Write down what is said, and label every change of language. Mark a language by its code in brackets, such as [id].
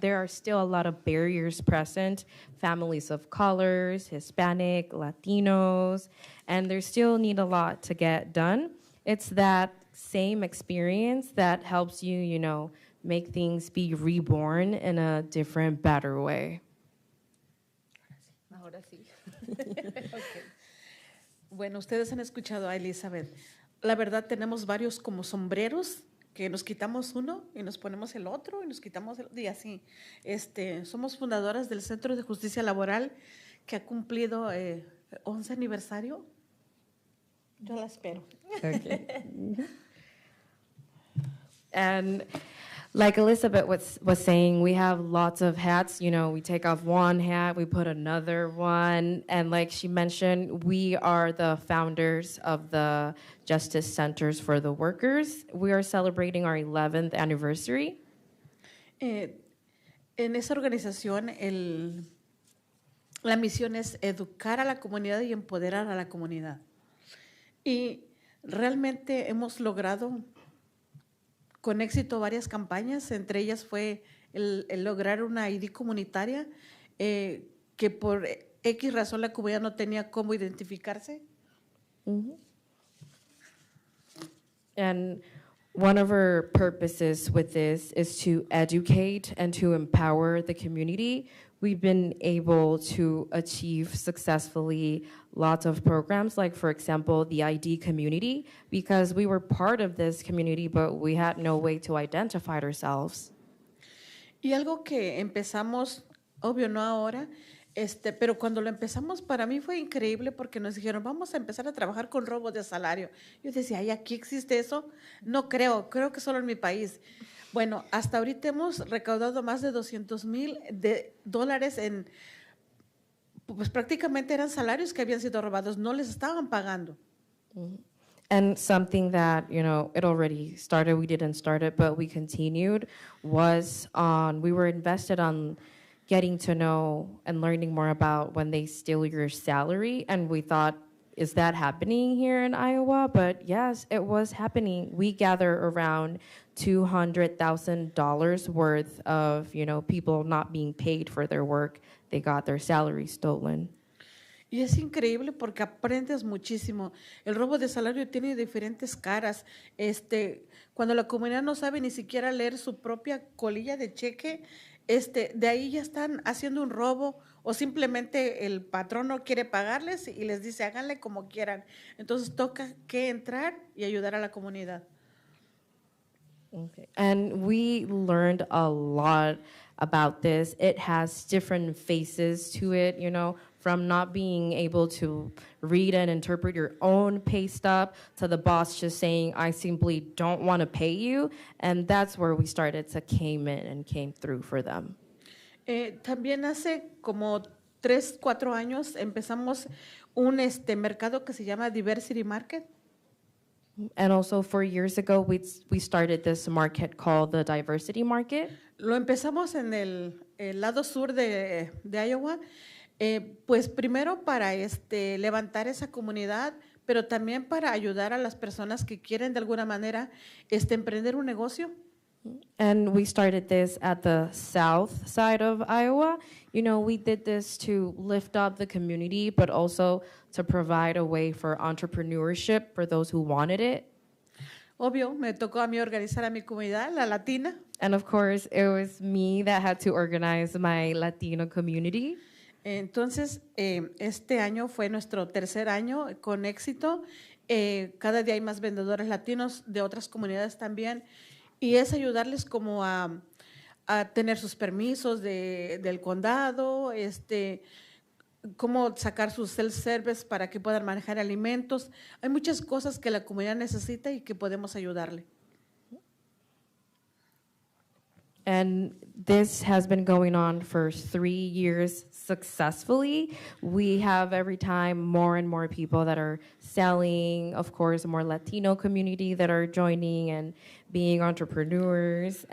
[en] There are still a lot of barriers present. Families of colors, Hispanic, Latinos, and there still need a lot to get done. It's that same experience that helps you, you know, make things be reborn in a different, better way. [es] Ahora sí. Okay. Bueno, ustedes han escuchado a Elizabeth. La verdad, tenemos varios como sombreros que nos quitamos uno y nos ponemos el otro y nos quitamos el otro y así. Somos fundadoras del Centro de Justicia Laboral que ha cumplido 11 aniversario. Yo la espero. [en] Okay. And like Elizabeth was saying, we have lots of hats. You know, we take off one hat, we put another one. And like she mentioned, we are the founders of the Justice Centers for the Workers. We are celebrating our 11th anniversary. [es] En esa organización, la misión es educar a la comunidad y empoderar a la comunidad. Y realmente hemos logrado con éxito varias campañas, entre ellas fue el lograr una ID comunitaria que por X razón la comunidad no tenía cómo identificarse. [en] And one of our purposes with this is to educate and to empower the community. We've been able to achieve successfully lots of programs, like, for example, the ID community, because we were part of this community, but we had no way to identify ourselves. [es] Y algo que empezamos, obvio no ahora, pero cuando lo empezamos para mí fue increíble porque nos dijeron, vamos a empezar a trabajar con robos de salario. Yo decía, ¿ay, aquí existe eso? No creo que solo en mi país. Bueno, hasta ahorita hemos recaudado más de $200,000 en, pues prácticamente eran salarios que habían sido robados, no les estaban pagando. [en] And something that, you know, it already started, we didn't start it, but we continued, was we were invested on getting to know and learning more about when they steal your salary. And we thought, is that happening here in Iowa? But yes, it was happening. We gather around $200,000 worth of, you know, people not being paid for their work. They got their salary stolen. [es] Y es increíble porque aprendes muchísimo. El robo de salario tiene diferentes caras. Cuando la comunidad no sabe ni siquiera leer su propia colilla de cheque, de ahí ya están haciendo un robo o simplemente el patrón no quiere pagarles y les dice háganle como quieran. Entonces toca que entrar y ayudar a la comunidad. [en] Okay. And we learned a lot about this. It has different phases to it, you know, from not being able to read and interpret your own pay stub to the boss just saying, I simply don't want to pay you. And that's where we started to came in and came through for them. [es] También hace como 3-4 años empezamos un mercado que se llama Diversity Market. [en] And also 4 years ago, we started this market called the Diversity Market. [es] Lo empezamos en el lado sur de Iowa, pues primero para levantar esa comunidad, pero también para ayudar a las personas que quieren de alguna manera emprender un negocio. [en] And we started this at the south side of Iowa. You know, we did this to lift up the community, but also to provide a way for entrepreneurship for those who wanted it. [es] Obvio, me tocó a mí organizar a mi comunidad, la latina. [en] And of course, it was me that had to organize my Latino community. [es] Entonces, este año fue nuestro tercer año con éxito. Cada día hay más vendedores latinos de otras comunidades también. Y es ayudarles como a tener sus permisos del condado, cómo sacar sus self-service para que puedan manejar alimentos. Hay muchas cosas que la comunidad necesita y que podemos ayudarle. [en] And this has been going on for 3 years successfully. We have every time more and more people that are selling, of course, more Latino community that are joining and being entrepreneurs.